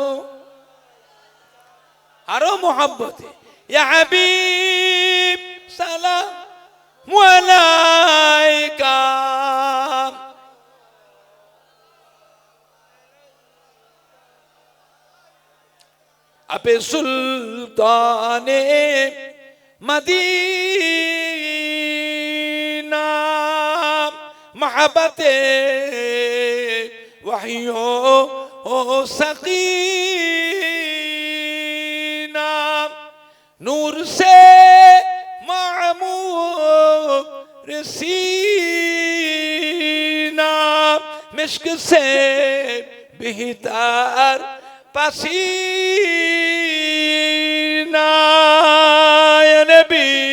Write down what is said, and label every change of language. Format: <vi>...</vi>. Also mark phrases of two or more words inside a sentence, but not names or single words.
<ur>آرو محبتے</ur> <ar>يا حبيب سلام عليك</ar> <ur>آپے سلطانے مدینہ محبتے وحیوں سقینہ نور سے معمور سینہ مشک سے بہتر پسینہ یا نبی</ur>